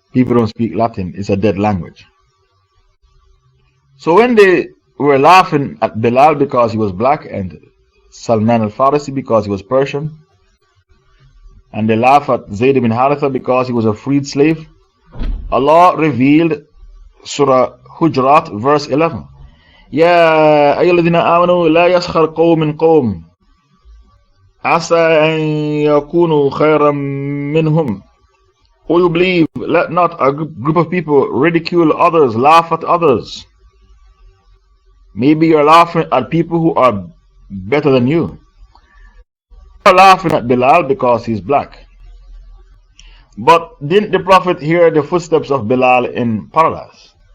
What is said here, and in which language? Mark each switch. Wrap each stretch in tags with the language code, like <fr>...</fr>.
<en>People don't speak Latin, it's a dead language. So when they were laughing at Bilal because he was black and Salman al-Farisi because he was Persian, and they laugh at Zayd ibn Haritha because he was a freed slave, Allah revealed Surah Hujurat verse 11.</en> <ar>يا أيها الذين آمنوا لا يسخر قوم من قوم عسى أن يكونوا خيرا منهم.</ar> <en>O you believe, let not a group of people ridicule others, laugh at others. Maybe you're laughing at people who are better than you. You're laughing at Bilal because he's black. But didn't the Prophet hear the footsteps of Bilal in paradise?</en>